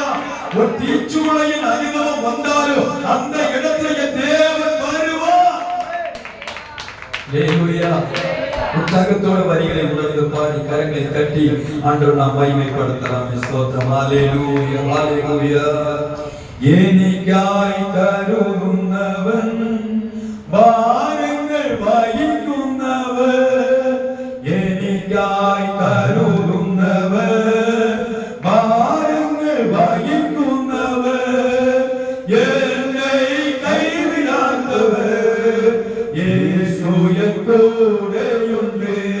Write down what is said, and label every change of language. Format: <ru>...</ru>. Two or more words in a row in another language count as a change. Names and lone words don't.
<ta>ஒரு தீச்சூளையின் அனுபவம் வந்தாலும் அந்த இடத்துல தேவன் வருவார். ஹல்லேலூயா. உற்சாகத்தோட வரிகளை உணர்ந்து பாடி கரங்களை தட்டி ஆண்டவர் நாம் மகிமைப்படுத்தலாம். ஸ்தோத்திரம். ஹல்லேலூயா ஹல்லேலூயா.</ta> <ml>എനിക്കായി കരുതുന്നവൻ, ഭാരങ്ങൾ വഹിക്കുന്നവൻ, എനിക്കായി കരുതുന്നവൻ, ഭാരങ്ങൾ വഹിക്കുന്നവൻ, എന്നെ കൈവിടാത്തവൻ, യേശു കൂടെയുണ്ട്.</ml>